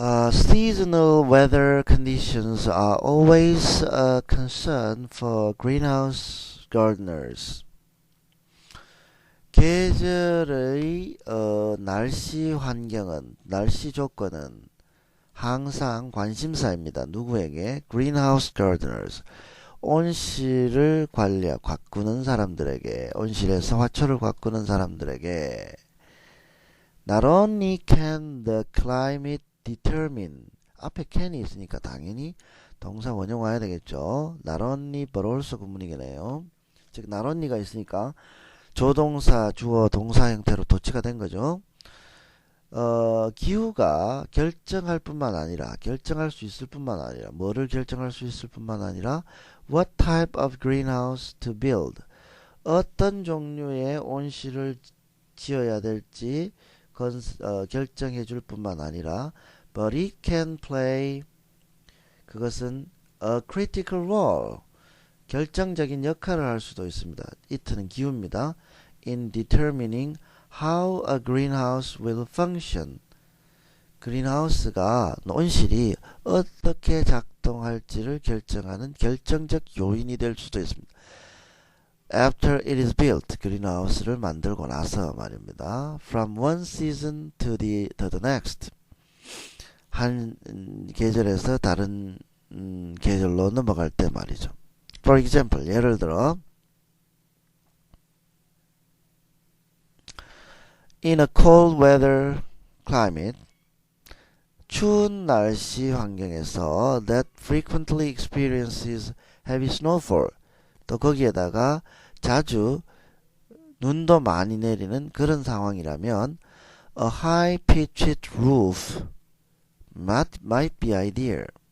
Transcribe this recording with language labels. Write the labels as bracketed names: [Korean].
[English] Seasonal weather conditions are always a concern for greenhouse gardeners. [Korean] 계절의 날씨 환경은, 날씨 조건은 항상 관심사입니다. 누구에게? [English] Greenhouse gardeners. [Korean] 온실을 가꾸는 사람들에게, 온실에서 화초를 가꾸는 사람들에게. [English] Not only can the climate determine. [Korean] 앞에 can이 있으니까 당연히 동사 원형 와야 되겠죠. [English] Not only but also [Korean] 구문이겠네요. 즉 not only가 있으니까 조동사, 주어, 동사 형태로 도치가 된 거죠. 기후가 결정할 수 있을 뿐만 아니라, 뭐를 결정할 수 있을 뿐만 아니라, [English] what type of greenhouse to build. [Korean] 어떤 종류의 온실을 지어야 될지 결정해 줄 뿐만 아니라, [English] but it can play, [Korean] 그것은 [English] a critical role. [Korean] 결정적인 역할을 할 수도 있습니다. [English] it는 [Korean] 기후입니다. [English] in determining how a greenhouse will function. [Korean] 그린하우스가, 온실이 어떻게 작동할지를 결정하는 결정적 요인이 될 수도 있습니다. [English] After it is built, [Korean] 그린하우스를 만들고 나서 말입니다. [English] From one season to the next. [Korean] 한 계절에서 다른 계절로 넘어갈 때 말이죠. [English] For example, [Korean] 예를 들어 [English] in a cold weather climate, [Korean] 추운 날씨 환경에서 [English] that frequently experiences heavy snowfall, [Korean] 또 거기에다가 자주 눈도 많이 내리는 그런 상황이라면 [English] a high-pitched roof might be ideal.